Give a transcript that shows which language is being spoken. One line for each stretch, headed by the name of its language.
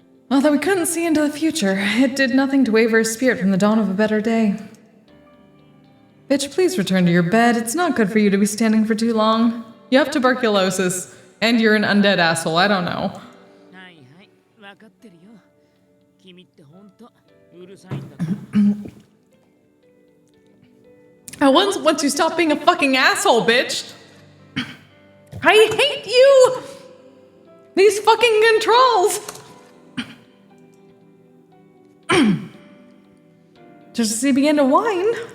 English: Although we couldn't see into the future, it did nothing to waver his spirit from the dawn of a better day. Bitch, please return to your bed. It's not good for you to be standing for too long. You have tuberculosis, and you're an undead asshole. I don't know.
Japanese: はいはい、わかってるよ。君ってほんとうるさいんだから。
English: Once you stop being a fucking asshole, bitch. I hate you! These fucking controls! Just as he began to whine.